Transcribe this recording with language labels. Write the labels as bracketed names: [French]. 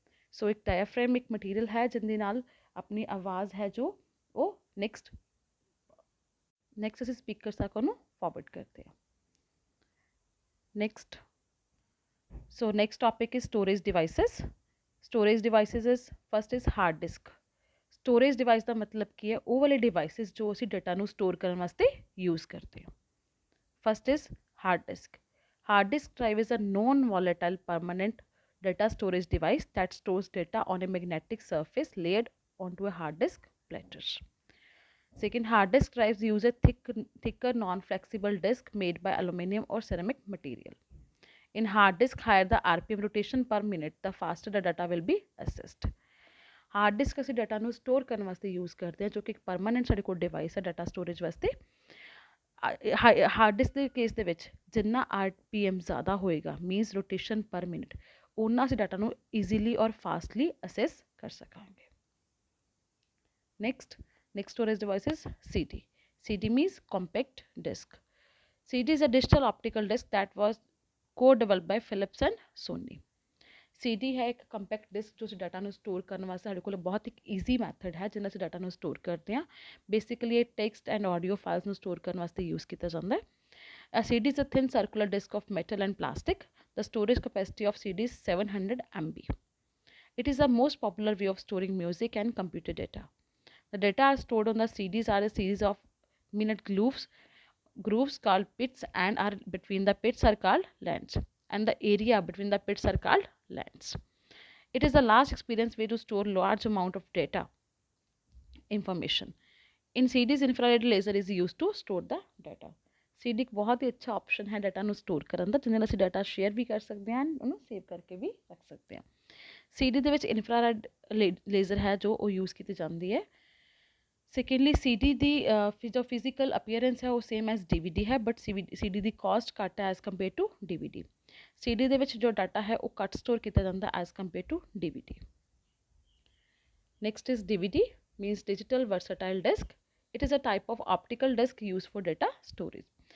[Hindi] So एक diaphragm एक material है जिनके नाल अपनी आवाज़ है जो वो next ਅਸੀਂ speaker तक ਉਹਨੂੰ forward करते हैं. [English] Next topic is storage devices. Storage devices is first is hard disk. [Punjabi] Storage device ਦਾ ਮਤਲਬ ਕੀ ਹੈ? ਉਹ ਵਾਲੇ devices ਜੋ ਅਸੀਂ ਡਾਟਾ ਨੂੰ ਸਟੋਰ ਕਰਨ ਵਾਸਤੇ [Hindi] यूज़ करते हैं. [English] First is hard disk. Hard disk drive is a non-volatile permanent data storage device that stores data on a magnetic surface layered onto a hard disk platter. Second, hard disk drives use a thicker non-flexible disk made by aluminum or ceramic material. In hard disk, higher the RPM rotation per minute, the faster the data will be accessed. [Punjabi] Hard disk ਅਸੀਂ data ਨੂੰ store ਕਰਨ ਵਾਸਤੇ use ਕਰਦੇ ਹਾਂ, ਜੋ ਕਿ ਇੱਕ permanent ਸਾਡੇ ਕੋਲ ਡਿਵਾਈਸ ਹੈ ਡਾਟਾ ਸਟੋਰੇਜ ਵਾਸਤੇ। ਹਾਰਡ ਡਿਸਕ ਦੇ ਕੇਸ ਦੇ ਵਿੱਚ ਜਿੰਨਾ RPM ਜ਼ਿਆਦਾ ਹੋਏਗਾ, ਮੀਨਸ ਰੋਟੇਸ਼ਨ ਪਰ ਮਿੰਟ, ਓਨਾ ਅਸੀਂ ਡਾਟਾ ਨੂੰ ਈਜ਼ੀਲੀ ਔਰ ਫਾਸਟਲੀ ਅਸੈਸ ਕਰ ਸਕਾਂਗੇ। [English] Next storage device is CD. CD means compact disk. CD is a digital optical disk that was co-developed by Philips and Sony. [Punjabi] CD [Hindi] है एक [Punjabi] ਕੰਪੈਕਟ ਡਿਸਕ ਜੋ ਅਸੀਂ ਡਾਟਾ ਨੂੰ ਸਟੋਰ ਕਰਨ ਵਾਸਤੇ ਸਾਡੇ ਕੋਲ ਬਹੁਤ ਇੱਕ ਈਜ਼ੀ ਮੈਥਡ ਹੈ ਜਿਹਨਾਂ ਅਸੀਂ ਡਾਟਾ ਨੂੰ ਸਟੋਰ ਕਰਦੇ ਹਾਂ। ਬੇਸਿਕਲੀ ਇਹ ਟੈਕਸਟ ਐਂਡ ਆਡੀਓ ਫਾਈਲਸ ਨੂੰ ਸਟੋਰ ਕਰਨ ਵਾਸਤੇ ਯੂਜ਼ ਕੀਤਾ ਜਾਂਦਾ ਹੈ। [English] A CD is a thin circular disk of metal and plastic. The storage capacity of CD is 700 MB. It is the most popular way of storing music and computer data. The data are stored on the CDs are a series of minute grooves called pits, and are between the pits are called lands, and the area between the pits are called lands. It is a large experience way to store large amount of data information. In CDs, infrared laser is used to store the data. [Punjabi] CD ਇੱਕ ਬਹੁਤ ਹੀ ਅੱਛਾ option ਹੈ data ਨੂੰ store ਕਰਨ ਦਾ, ਜਿਹਦੇ ਨਾਲ ਅਸੀਂ data share ਵੀ ਕਰ ਸਕਦੇ ਹਾਂ, ਉਹਨੂੰ ਸੇਵ ਕਰਕੇ ਵੀ ਰੱਖ ਸਕਦੇ ਹਾਂ। CD ਦੇ ਵਿੱਚ ਇਨਫਰਾਰੈਡ ਲੇਜ਼ਰ ਹੈ ਜੋ ਉਹ ਯੂਜ਼ ਕੀਤੀ ਜਾਂਦੀ ਹੈ। ਸੈਕੰਡਲੀ CD ਦੀ ਜੋ ਫਿਜ਼ੀਕਲ ਅਪੀਅਰੈਂਸ ਹੈ ਉਹ ਸੇਮ ਐਜ਼ DVD ਹੈ, ਬਟ CD ਦੀ ਕਾਸਟ ਘੱਟ ਹੈ [English] as compare to [Punjabi] DVD। CD ਦੇ ਵਿੱਚ ਜੋ ਡਾਟਾ ਹੈ ਉਹ ਘੱਟ ਸਟੋਰ ਕੀਤਾ ਜਾਂਦਾ as compare to DVD। [English] Next is DVD, means digital versatile disk. It is a type of optical disk used for data storage.